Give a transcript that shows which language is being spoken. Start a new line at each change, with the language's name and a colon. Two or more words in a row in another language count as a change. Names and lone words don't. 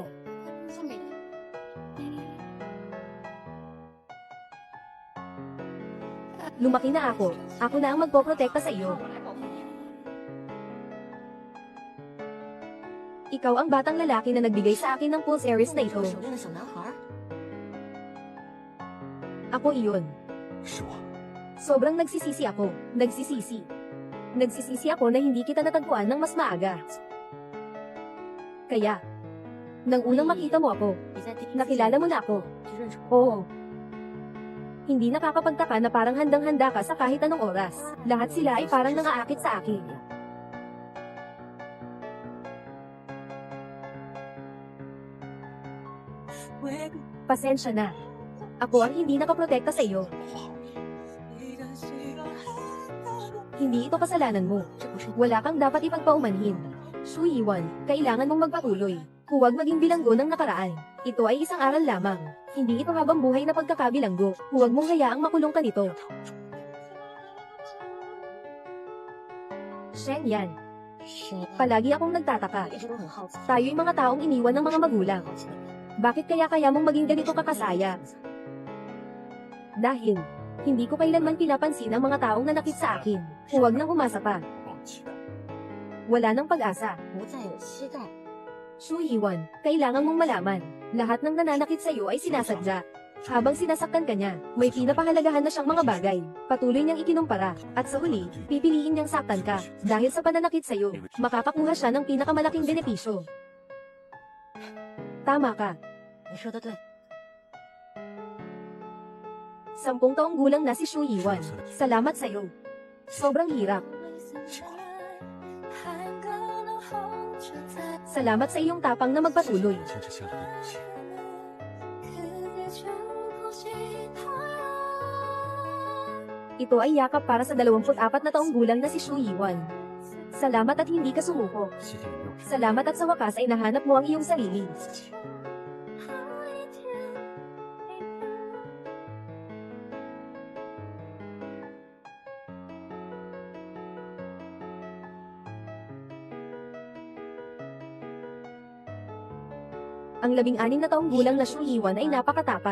Chinese: 送给你。
Filipino: Lumaki na ako. Ako na ang magpoprotekta sa iyo. Ikaw ang batang lalaki na nagbigay sa akin ng pulse Aries na ito.
Chinese: 手链的小男孩，
Filipino: Ako iyon.
Chinese: 是我，
Filipino: Sobrang nagsisisi ako. Nagsisisi. Nagsisisi ako na hindi kita natagpuan ng mas maaga. Kaya, nang unang makita mo ako,
Chinese: 你在第一次
Filipino: nakilala mo na ako.
Chinese: 就认识我。
Filipino: Oo. Hindi nakakapagtaka na parang handang-handa ka sa kahit anong oras. Lahat sila ay parang nangaakit sa akin. Pasensya na. Ako ang hindi nakaprotekta sa iyo. Hindi ito kasalanan mo.
Chinese: 这不是
Filipino: Wala kang dapat ipagpaumanhin. Shu Yiwan, kailangan mong magpatuloy. Huwag maging bilanggo ng nakaraan. Ito ay isang aral lamang. Hindi ito habang buhay na pagkakabilanggo. Huwag mong hayaang makulong ka nito. Shen Yan,
Chinese: 谁？
Filipino: palagi akong nagtataka.
Chinese: 我一直都很好奇。
Filipino: Tayo'y mga taong iniwan ng mga magulang.
Chinese: 好奇的人
Filipino: Bakit kaya mong maging ganito kakasaya? Dahil, hindi ko kailanman pinapansin ang mga taong nanakit sa akin. Huwag nang umasa pa.
Chinese: 忘记的。
Filipino: Wala nang pag-asa.
Chinese: 不再有期待。
Filipino: Shu Yiwan, kailangan mong malaman. Lahat ng nananakit sa iyo ay sinasadya. Habang sinasaktan ka niya, may pinapahalagahan na siyang mga bagay. Patuloy niyang ikinumpara. At sa huli, pipiliin niyang saktan ka. Dahil sa pananakit sa iyo, makakakuha siya ng pinakamalaking benepisyo. Tama ka.
Chinese: 你说的对，
Filipino: 10 taong gulang na si Shu Yiwan. Salamat sa iyo. Sobrang hirap. Salamat sa iyong tapang na magpatuloy.
Chinese: 牵着项链的勇气。
Filipino: Ito ay yakap para sa 24 na taong gulang na si Shu Yiwan. Salamat at hindi ka sumuko.
Chinese: 谢谢你让我知道
Filipino: Salamat at sa wakas ay nahanap mo ang iyong sarili.
Chinese: 自己。
Filipino: Ang 16 na taong gulang na Shu Yiwan ay napakatapang.